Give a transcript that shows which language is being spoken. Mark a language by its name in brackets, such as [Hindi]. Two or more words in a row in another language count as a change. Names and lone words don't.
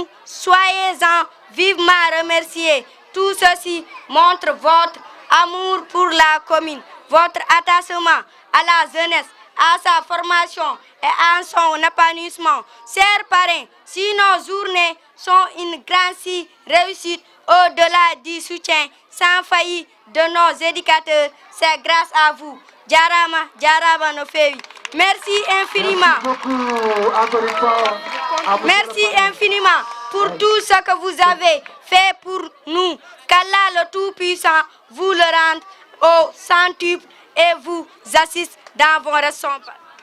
[French] Soyez-en vivement remerciés. Tout ceci montre votre amour pour la commune, votre attachement à la jeunesse, à sa formation et à son épanouissement. Chers parrains, si nos journées sont une grande réussite, au-delà du soutien sans faillir de nos éducateurs, c'est grâce à vous. [Fula] Jarama no fewi. [French] Merci infiniment. Merci beaucoup, encore une fois. Merci infiniment pour tout ce que vous avez fait pour nous. Qu'Allah le Tout-Puissant vous le rende au centuple et vous assiste dans vos responsabilités.